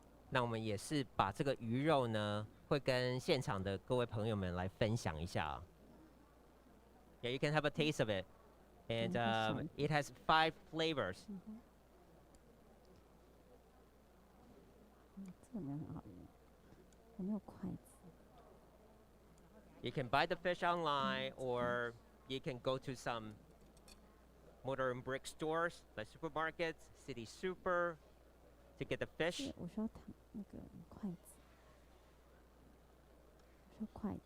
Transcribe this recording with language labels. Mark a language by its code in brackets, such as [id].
[zh] 那我们也是把这个鱼肉呢，会跟现场的各位朋友们来分享一下啊。 [en] Yeah, you can have a taste of it, and it has 5 flavors. [zh] 这个没有很好用，我没有筷子。 [en] You can buy the fish online, or you can go to some mortar and brick stores, like supermarkets, City Super, to get the fish. [zh] 我需要那个筷子。我需要筷子。